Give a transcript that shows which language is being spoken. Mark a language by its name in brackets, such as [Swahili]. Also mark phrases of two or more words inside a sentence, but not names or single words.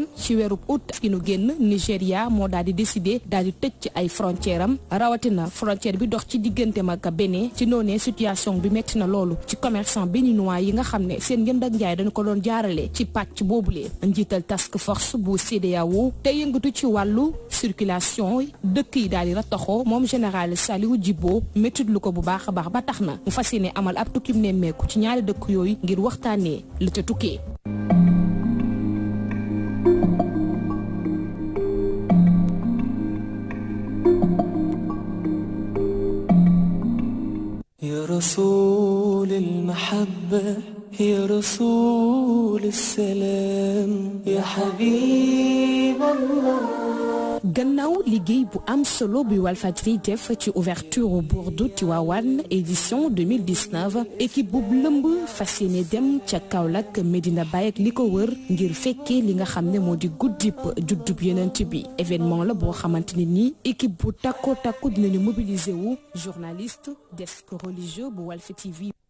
[Wolof] ci weerub août fi nu génn Nigéria moo daal di décidé daal di tëj ci ay frontière am rawatina frontière bi dox ci diggante ak Bénin ci noonee situation bi metti na loolu ci [French] commerçant béninois [Wolof] yi nga xam ne seen njënd ak njaay dañu ko doon jaarale ci pàcc boobule njiital [English] task force [Wolof] bu CEDEAO te yëngatu ci wàllu circulation dëkk yi daal di rataxoo moom général Saliou Djibo méttit lu ko bu baax a baax ba tax na mu fas yéene amal ab tukkim nemmeeku ci ñaari dëkk yooyu ngir waxtaanee la ca tukkee. [Arabic] يا رسول المحبة يا رسول السلام يا حبيب الله. [Wolof] gannaaw liggéey bu am solo bi Walfadjri def ci ouverture Bourdou Tivaouane édition 2019 équipe bu lëmb fas yéene dem ca Kaolack Medina Baye ak li ko wër ngir fekkee li nga xam ne moo di guddib juddub Yonent bi événement la boo xamante ne nii équipe bu takko dinañu mobiliser wu [French] journaliste desk religieux [Wolof] bu Walf TV.